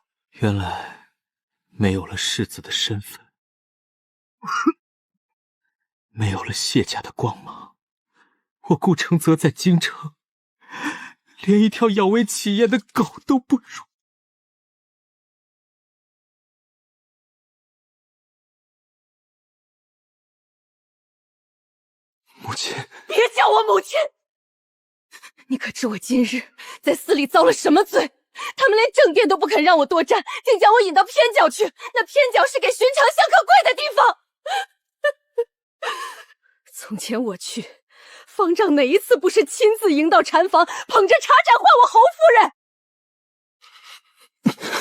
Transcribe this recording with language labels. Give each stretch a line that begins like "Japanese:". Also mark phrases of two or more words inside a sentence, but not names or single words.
Chinese: 原來沒有了世子的身份，沒有了謝家的光芒，我顧承則在京城連一條咬為企業的狗都不如。母親，別叫我母親！你可知我今日在司裡遭了什麼罪？他們連正殿都不肯讓我多站，竟將我引到偏角去。那偏角是給尋常香客跪的地方。從前我去，方丈哪一次不是親自迎到禪房，捧着茶盞喚我侯夫人？